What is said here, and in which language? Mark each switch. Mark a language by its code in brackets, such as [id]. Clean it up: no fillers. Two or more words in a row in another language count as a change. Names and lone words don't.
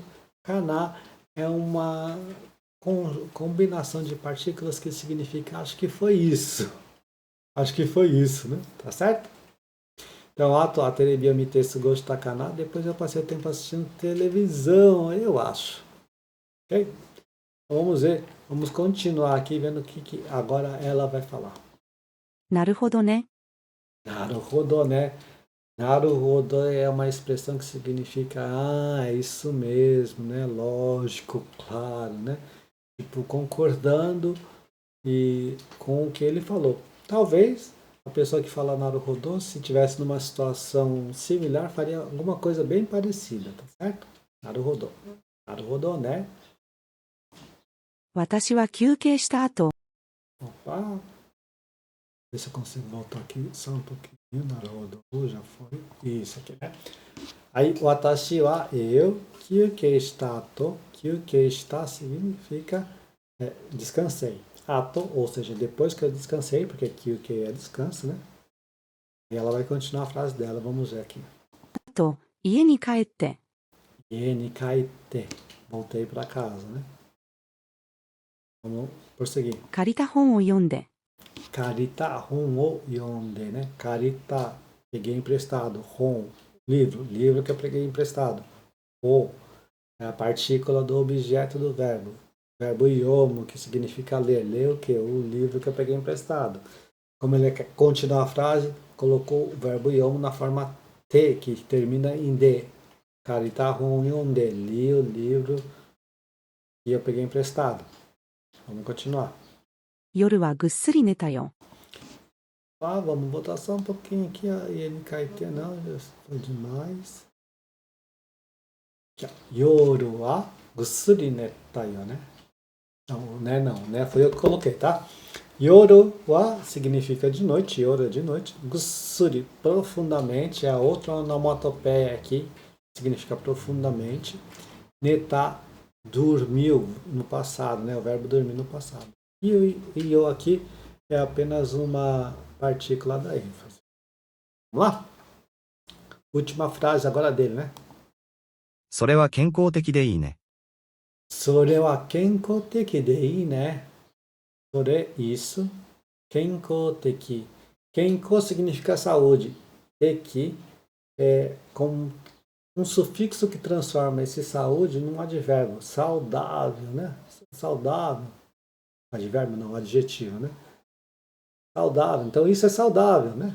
[pt] Kana é uma combinação de partículas que significa acho que foi isso. Acho que foi isso, né? Tá certo? Então, [ja] 後はテレビ見て過ごしたかな. [pt] Depois eu passei o tempo assistindo televisão, eu acho. Ok? Então, vamos ver. Vamos continuar aqui vendo o que agora ela vai falar. [ja] なるほどね。 Naruhodo, [pt] né? Naruhodo é uma expressão que significa é isso mesmo, né? Lógico, claro, né? tipo, concordando e com o que ele falou. Talvez a pessoa que fala Naruhodô, se tivesse numa situação similar, faria alguma coisa bem parecida, tá certo? Naruhodô. Naruhodô, né? [ja] 私は休憩した後、 [pt] Opa! Ver se eu consigo voltar aqui só um pouquinho. Naruhodô, já foi. Isso aqui, né? Aí, [ja] 私は [pt] eu, kyukei está to, kyukei está significa descansei. Ato, ou seja, depois que eu descansei, porque kyukei é descanso, né? E ela vai continuar a frase dela, vamos ver aqui. [ja] 家に帰って、家に書いて, [pt] voltei para casa, né? Vamos prosseguir. [ja] 借りた本を読んで、借りた本を読んで, né? [pt] Karita, peguei emprestado. Hon, livro, livro que eu peguei emprestado. O é a partícula do objeto do verbo. Verbo yomo, que significa ler. Ler o quê? O livro que eu peguei emprestado. Como ele quer continuar a frase, colocou o verbo yomo na forma T, que termina em D. [ja] 借りた本読んで, [pt] li o livro que eu peguei emprestado. Vamos continuar. [ja] 夜はぐっすり寝たよ。 [pt] Ah, vamos botar só um pouquinho aqui, ó. E ele cai não, já foi demais. Aqui, ó. [ja] 夜はぐっすり寝たよ, [pt] né? Não, né? Foi eu que coloquei, tá? [ja] 夜は [pt] significa de noite, yoru é de noite. Gussuri, profundamente, é a outra onomatopeia aqui, significa profundamente. Neta, dormiu no passado, né? O verbo dormir no passado. E o yo aqui é apenas uma partícula da ênfase. Vamos lá? Última frase agora dele, né? [ja] それは健康的でいいね。それは健康的でいいね. [pt] Sore, isso. [ja] 健康的. [pt] Kenko significa saúde. Teki é com um sufixo que transforma esse saúde num advérbio. Saudável, né? Saudável. Advérbio não, adjetivo, né? Saudável. Então isso é saudável, né?